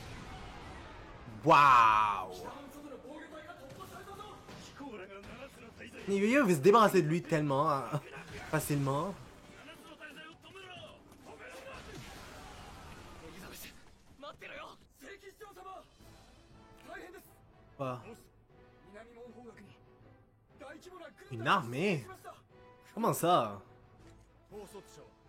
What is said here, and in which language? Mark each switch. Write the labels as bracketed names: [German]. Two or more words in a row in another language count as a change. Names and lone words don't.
[French] Wow! Yuya veut se débarrasser de lui tellement facilement. [Japanese] エリザベス待ってろよ聖騎士長様大変です [French] Ah, [Japanese] 南門方角に大規模な軍 [French] une [Japanese] 団が [French] armée. [Japanese] 出現しました [French] Comment ça? [Japanese] 統率者